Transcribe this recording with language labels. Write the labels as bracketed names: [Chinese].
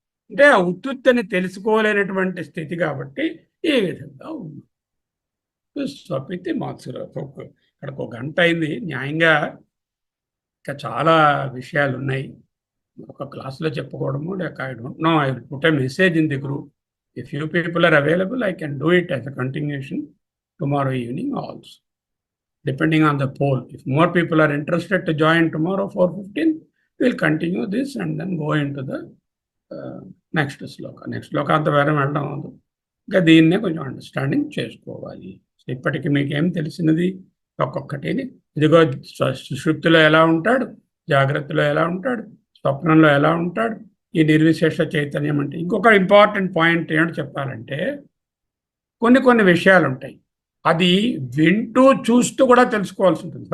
[Telugu] అంటే ఆ ఉత్తుత్తిని తెలుసుకోలేనటువంటి స్థితి కాబట్టి ఈ విధంగా ఉంది. స్వపితి మాత్సులకు ఇక్కడికి 1 గంట అయింది. న్యాయంగా ఇంకా చాలా విషయాలు ఉన్నాయి, ఒక క్లాస్లో చెప్పుకోవడము లేక [English] I don't know. I will put a message in the group. If few people are available, I can do it as a continuation tomorrow evening also, depending on the poll. If more people are interested to join tomorrow 4:15, we'll continue this and then go into the next sloka. [Telugu] Next sloka అంత వేరే వెళ్ళడం అవదు. ఇంకా దీన్నే కొంచెం understanding చేసుకోవాలి. ఇప్పటికీ మీకు ఏం తెలిసినది? ఒక్కొక్కటిని ఇదిగో సుషుప్తిలో ఎలా ఉంటాడు, జాగ్రత్తలో ఎలా ఉంటాడు, స్వప్నంలో ఎలా ఉంటాడు, ఈ నిర్విశేష చైతన్యం అంటే. ఇంకొక ఇంపార్టెంట్ పాయింట్ ఏంటో చెప్పాలంటే, కొన్ని విషయాలు ఉంటాయి, అది వింటూ చూస్తూ కూడా తెలుసుకోవాల్సి ఉంటుంది.